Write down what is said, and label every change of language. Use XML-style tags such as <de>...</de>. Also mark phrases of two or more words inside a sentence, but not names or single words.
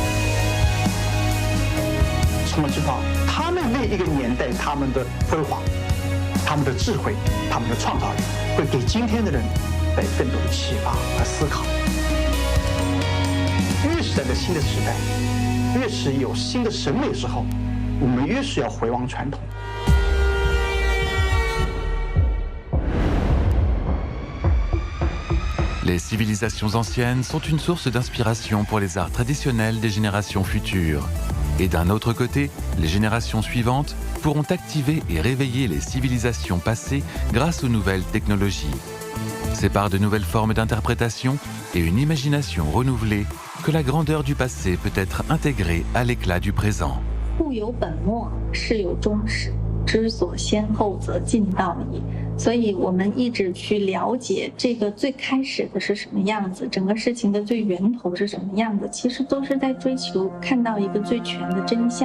<zh>从而知道他们那一个年代他们的辉煌，他们的智慧，他们的创造力，会给今天的人带更多的启发和思考。越是在这个新的时代，越是有新的审美的时候，我们越是要回望传统。</zh> <fr>Les civilisations anciennes sont une source d'inspiration pour les arts traditionnels des générations futures. Et d'un autre côté, les générations suivantes pourront activer et réveiller les civilisations passées grâce aux nouvelles technologies. C'est par de nouvelles formes d'interprétation et une imagination renouvelée que la grandeur du passé peut être intégrée à l'éclat du présent.</fr> <zh>物有本末，事有终始，知所先后，则近道矣。所以我们一直去了解这个最开始的是什么样子，整个事情的最源头是什么样子，其实都是在追求看到一个最全的真相。</zh>